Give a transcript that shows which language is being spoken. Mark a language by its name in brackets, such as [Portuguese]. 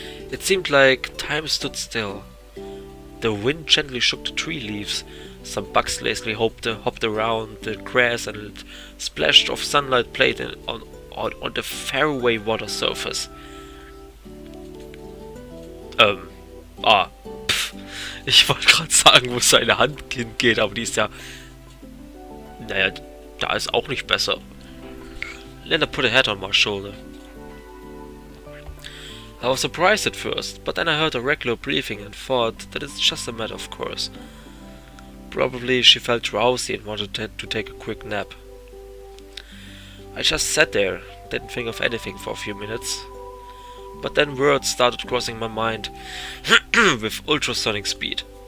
[English] It seemed like time stood still. The wind gently shook the tree leaves. Some bugs lazily hopped around the grass and splashed of sunlight played on the faraway water surface. [German] Ich wollte gerade sagen, wo seine Hand hingeht, aber die ist ja... Naja, da ist auch nicht besser. [English] Lena put a hat on my shoulder. I was surprised at first, but then I heard her regular breathing and thought that it's just a matter of course. Probably she felt drowsy and wanted to take a quick nap. I just sat there, didn't think of anything for a few minutes. But then words started crossing my mind with ultrasonic speed.